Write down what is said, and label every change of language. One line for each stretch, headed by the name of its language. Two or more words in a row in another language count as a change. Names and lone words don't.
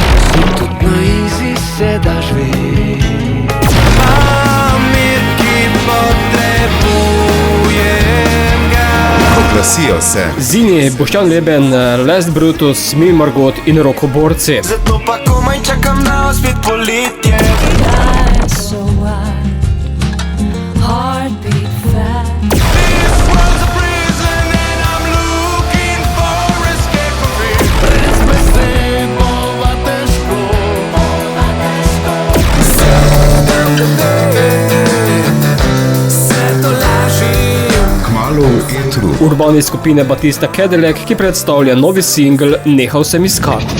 Slovenian: Tudi na izi se daš mir, ki potrebujem ga. Oglasijo se. Zini, Boštjan Leben, Les Brutus, Mil Margot in Rokoborci. Zato pa komaj čakam na spet poletje.
English: Eyes so wide, heartbeat fast. This world's a prison and I'm looking for escape from fear.
Slovenian: Brez besed bova težko. Se to lažim. Kmalu intro. Urbani skupine Batista Cadillac, ki predstavlja novi singl Nehal sem iskati.